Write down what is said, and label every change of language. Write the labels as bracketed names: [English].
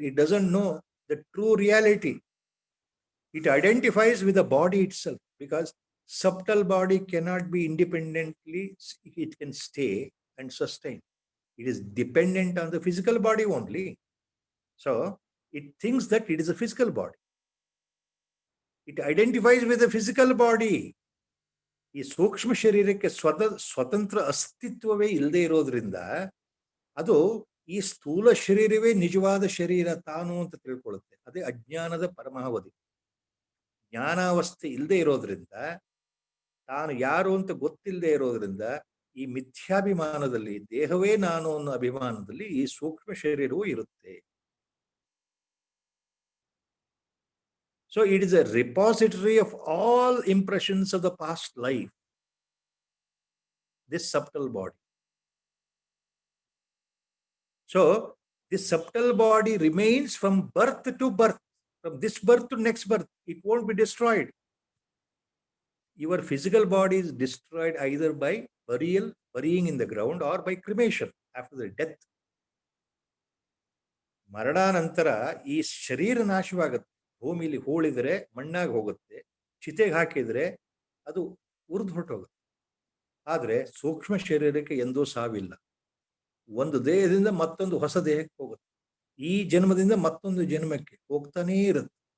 [English] It doesn't know the true reality. It identifies with the body itself, because subtle body cannot be independently, it can stay and sustain. It is dependent on the physical body only. So it thinks that it is a physical body. It identifies with the physical body. [Kannada] ಈ ಸೂಕ್ಷ್ಮ ಶರೀರಕ್ಕೆ ಸ್ವತಂತ್ರ ಅಸ್ತಿತ್ವವೇ ಇಲ್ಲದೆ ಇರೋದ್ರಿಂದ ಅದು ಈ ಸ್ಥೂಲ ಶರೀರವೇ ನಿಜವಾದ ಶರೀರ ತಾನು ಅಂತ ತಿಳ್ಕೊಳ್ಳುತ್ತೆ. ಅದೇ ಅಜ್ಞಾನದ ಪರಮಾವಧಿ. ಜ್ಞಾನಾವಸ್ಥೆ ಇಲ್ಲದೆ ಇರೋದ್ರಿಂದ, ತಾನು ಯಾರು ಅಂತ ಗೊತ್ತಿಲ್ಲದೆ ಇರೋದ್ರಿಂದ, ಈ ಮಿಥ್ಯಾಭಿಮಾನದಲ್ಲಿ, ದೇಹವೇ ನಾನು ಅನ್ನೋ ಅಭಿಮಾನದಲ್ಲಿ ಈ ಸೂಕ್ಷ್ಮ ಶರೀರವೂ ಇರುತ್ತೆ. [English] So it is a repository of all impressions of the past life, this subtle body. So this subtle body remains from birth to birth, from this birth to next birth. It won't be destroyed. Your physical body is destroyed either by burying in the ground, or by cremation after the death. [Kannada] ಮರಣಾನಂತರ ಈ ಶರೀರ ನಾಶವಾಗುತ್ತೆ. ಭೂಮಿಲಿ ಹೂಳಿದ್ರೆ ಮಣ್ಣಾಗಿ ಹೋಗುತ್ತೆ, ಚಿತೆಗೆ ಹಾಕಿದ್ರೆ ಅದು ಉರಿದು ಹೊರಟೋಗುತ್ತೆ. ಆದರೆ ಸೂಕ್ಷ್ಮ ಶರೀರಕ್ಕೆ ಎಂದೂ ಸಾವಿಲ್ಲ. ಒಂದು ದೇಹದಿಂದ ಮತ್ತೊಂದು ಹೊಸ ದೇಹಕ್ಕೆ ಹೋಗುತ್ತೆ. ಈ ಜನ್ಮದಿಂದ ಮತ್ತೊಂದು ಜನ್ಮಕ್ಕೆ ಹೋಗ್ತಾನೇ ಇರುತ್ತೆ.